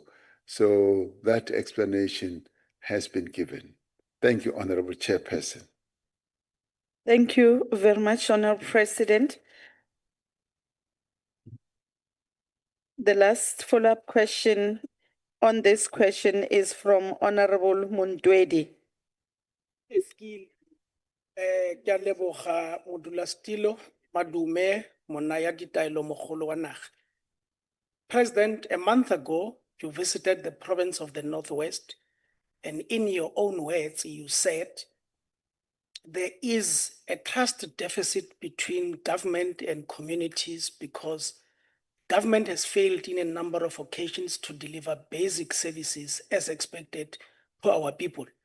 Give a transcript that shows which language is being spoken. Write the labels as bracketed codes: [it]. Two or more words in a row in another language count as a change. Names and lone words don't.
[en] So that explanation has been given. Thank you, Honorable Chairperson. Thank you very much, Honorable President. The last follow-up question on this question is from Honorable Mundwedi. [nso] Ke a leboga modulasetilo Madume monaya ditaelo mogolo wa naga. [en] President, a month ago, you visited the province of the Northwest, and in your own words, you said there is a trust deficit between government and communities because government has failed in a number of occasions to deliver basic services as expected for our people.